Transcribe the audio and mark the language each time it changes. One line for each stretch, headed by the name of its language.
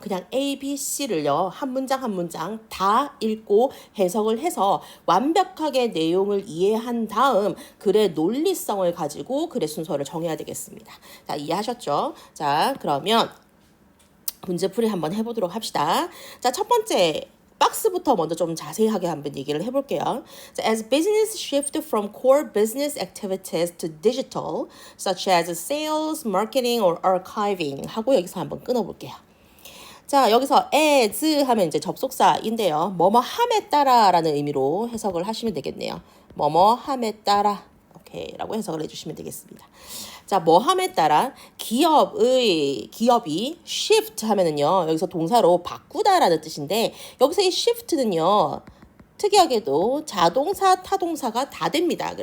Korean: 그냥 A, B, C를요, 한 문장 한 문장 다 읽고 해석을 해서 완벽하게 내용을 이해한 다음 글의 논리성을 가지고 글의 순서를 정해야 되겠습니다. 자, 이해하셨죠? 자, 그러면 문제풀이 한번 해보도록 합시다. 자, 첫 번째 박스부터 먼저 좀 자세하게 한번 얘기를 해볼게요.
English: So, as business shift from core business activities to digital, such as sales, marketing, or archiving
Korean: 하고 여기서 한번 끊어볼게요. 자, 여기서 as 하면 이제 접속사인데요. 뭐뭐 함에 따라라는 의미로 해석을 하시면 되겠네요. 뭐뭐 함에 따라 오케이 라고 해석을 해주시면 되겠습니다. 자, 뭐 함에 따라 기업이 shift 하면은요, 여기서 동사로 바꾸다라는 뜻인데 여기서 이 shift는요, 특이하게도 자동사, 타동사가 다 됩니다.